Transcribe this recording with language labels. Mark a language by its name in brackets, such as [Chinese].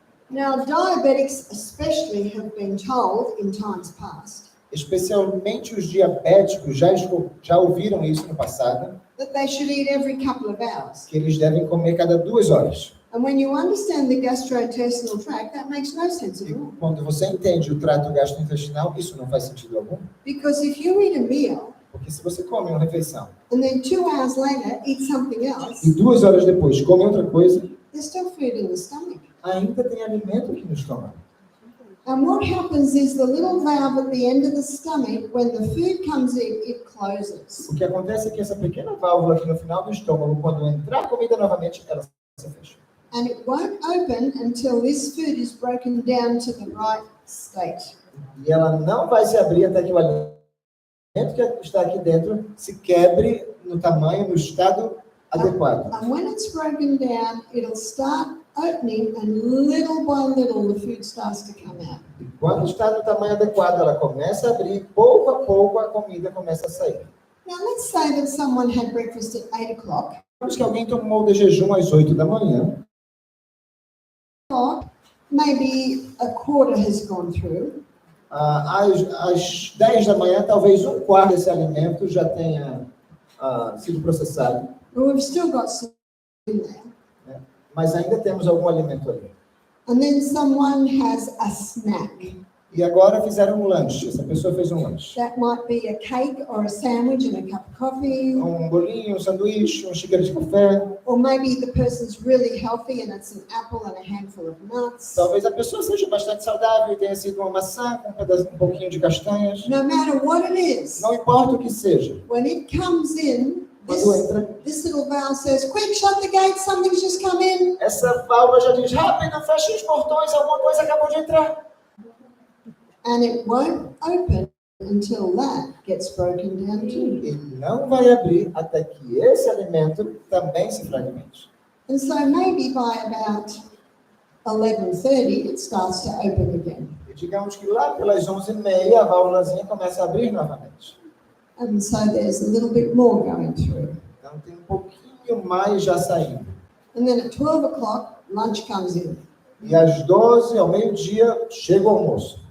[English] Now, diabetics especially have been told in times past [Portuguese] Especialmente os diabéticos já ouviram isso no passado, [English] that they should eat every couple of hours. [Portuguese] que eles devem comer cada 2 horas. [English] And when you understand the gastrointestinal tract, that makes no sense at [Portuguese] E [English] all. [Portuguese] quando você entende o trato gastrointestinal, isso não faz sentido algum. [English] Because if you eat a meal [Portuguese] Porque se você come uma refeição [English] and then 2 hours later eat something else, [Portuguese] e 2 horas depois come outra coisa, [English] there's still food in the stomach. [Portuguese] ainda tem alimento aqui no estômago. [English] And what happens is the little valve at the end of the stomach, when the food comes in, it closes. [Portuguese] O que acontece é que essa pequena válvula aqui no final do estômago, quando entrar a comida novamente, ela se fecha. [English] And it won't open until this food is broken down to the right state. [Portuguese] E ela não vai se abrir até que o alimento que está aqui dentro se quebre no tamanho, no estado adequado. [English] And when it's broken down, it'll start opening, and little by little the food starts to come out. [Portuguese] E quando está no tamanho adequado, ela começa a abrir, pouco a pouco a comida começa a sair. [English] Now let's say that someone had breakfast at 8 o'clock. [Portuguese] Digamos que alguém tomou de jejum às 8 da manhã, [English] Maybe a quarter has gone through. [Portuguese] às 10 da manhã, talvez um quarto desse alimento já tenha sido processado, [English] But we've still got some in there. [Portuguese] né? Mas ainda temos algum alimento ali. [English] And then someone has a snack. [Portuguese] E agora fizeram um lanche, essa pessoa fez um lanche. [English] That might be a cake or a sandwich and a cup of coffee. [Portuguese] Um bolinho, um sanduíche, um xícara de café. [English] Or maybe the person's really healthy and it's an apple and a handful of nuts. [Portuguese] Talvez a pessoa seja bastante saudável e tenha sido uma maçã com um pouquinho de castanhas. [English] No matter what it is, [Portuguese] Não importa o que seja. [English] when it comes in, [Portuguese] Quando entra, [English] this little valve says, quick, shut the gate, something's just come in. [Portuguese] essa válvula já diz, rápido, feche os portões, alguma coisa acabou de entrar. [English] And it won't open until that gets broken down too. [Portuguese] E não vai abrir até que esse alimento também se fragmente. [English] And so maybe by about 11:30, it starts to open again. [Portuguese] E digamos que lá pelas 11h30 a válvulazinha começa a abrir novamente. [English] And so there's a little bit more going through. [Portuguese] Então tem um pouquinho mais já saindo. [English] And then at 12 o'clock, lunch comes in. [Portuguese] E às 12, ao meio-dia, chega o almoço.